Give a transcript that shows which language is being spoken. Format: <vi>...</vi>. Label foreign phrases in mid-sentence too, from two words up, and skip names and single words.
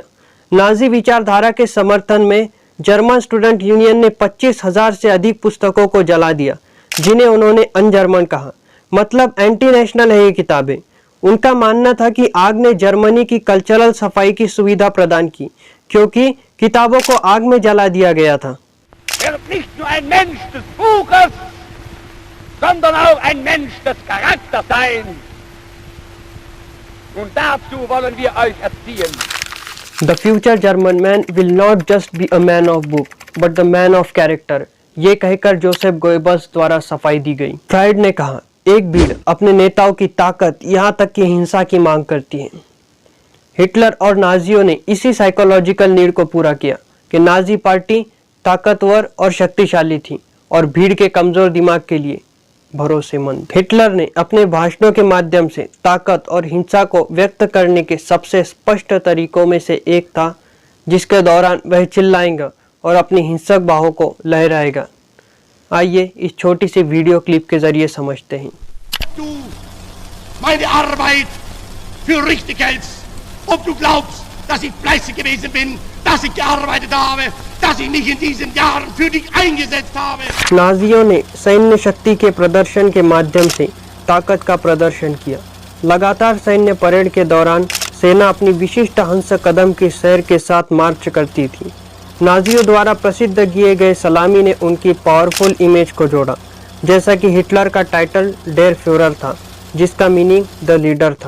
<hi>नाजी विचारधारा के समर्थन में जर्मन स्टूडेंट यूनियन ने 25,000 से अधिक पुस्तकों को जला दिया, जिन्हें उन्होंने अनजर्मन कहा, मतलब</hi> <en>anti national</en> <hi>है ये किताबें। उनका मानना था कि आग ने जर्मनी की कल्चरल सफाई की सुविधा प्रदान की, क्योंकि किताबों को आग में जला दिया गया था।</hi> <de>Nicht nur ein Mensch des Buches, sondern auch ein Mensch des Charakters sein. Und dazu wollen wir euch erziehen.</de> <en>The future German man will not just be a man of book, but the man of character.</en> <hi>ये कहकर जोसेफ गोएबल्स द्वारा सफाई दी गई। फ्राइड ने कहा, एक भीड़ अपने नेताओं की ताकत यहाँ तक कि हिंसा की मांग करती है। हिटलर और नाजियों ने इसी</hi> <en>psychological need</en> <hi>को पूरा किया कि नाजी पार्टी ताकतवर और शक्तिशाली थी और भीड़ के कमजोर दिमाग के लिए भरोसेमंद। हिटलर ने अपने भाषणों के माध्यम से ताकत और हिंसा को व्यक्त करने के सबसे स्पष्ट तरीकों में से एक था, जिसके दौरान वह चिल्लाएगा और अपनी हिंसक बाहों को लहराएगा। आइए इस छोटी सी वीडियो क्लिप के जरिए समझते हैं।</hi> <de>Du meine Arbeit für richtig hältst, ob du glaubst, dass ich fleißig gewesen bin, dass ich gearbeitet habe, dass ich mich in diesen Jahren für dich eingesetzt habe।</de> <hi>नाजियों ने सैन्य शक्ति के प्रदर्शन के माध्यम से ताकत का प्रदर्शन किया। लगातार सैन्य परेड के दौरान सेना अपनी विशिष्ट हंस कदम की सैर के साथ मार्च करती थी। नाजियों द्वारा प्रसिद्ध किए गए सलामी ने उनकी</hi> <en>powerful image</en> <hi>को जोड़ा, जैसा कि हिटलर का टाइटल</hi> <de>der Führer</de> <hi>था, जिसका मीनिंग</hi> <en>the leader</en> <hi>था।</hi>